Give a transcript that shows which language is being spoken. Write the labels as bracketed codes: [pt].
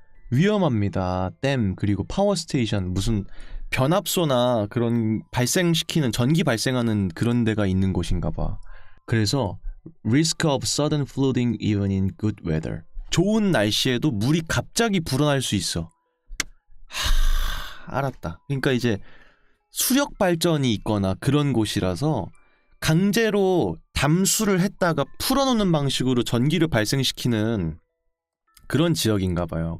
[ko] 위험합니다. 댐 그리고 파워스테이션 무슨 변압소나 그런 발생시키는 전기 발생하는 그런 데가 있는 곳인가 봐. 그래서 [en] risk of sudden flooding even in good weather. [ko] 좋은 날씨에도 물이 갑자기 불어날 수 있어. 알았다. 그러니까 이제 수력 발전이 있거나 그런 곳이라서 강제로 담수를 했다가 풀어놓는 방식으로 전기를 발생시키는 그런 지역인가 봐요.